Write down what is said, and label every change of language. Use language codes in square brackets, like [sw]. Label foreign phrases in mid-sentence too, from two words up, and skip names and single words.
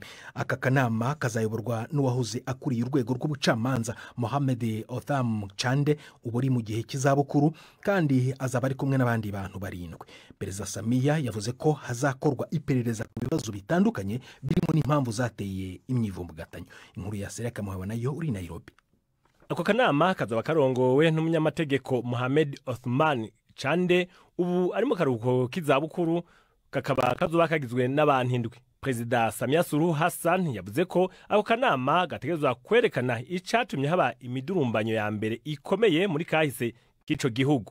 [rw] Aka kanama kazayoborwa n'uwahoze akuriye urwego rw'ubucamanza Mohamed Othman Chande uburi mu gihe cy'izabukuru, kandi azaba ari kumwe n'abandi bantu 7. Perezida Samia yavuze ko hazakorwa iperereza ku bibazo bitandukanye birimo n'impamvu zateye imyivumbagatanyo. Inkuru ya Sereka Muhawe nayo uri Nairobi. [rn] Ako kanama kazaba karongowe n'umunyamategeko Mohamed Othman Chande ubu ari mu karuhuko k'izabukuru, kakaba kazoba kagizwe n'abantu 7. Perezida Samia Suluhu Hassan yavuze ko ako kanama gategerezwa kwerekana icatumye haba imidurumbanyo ya mbere ikomeye muri kahise k'ico gihugu.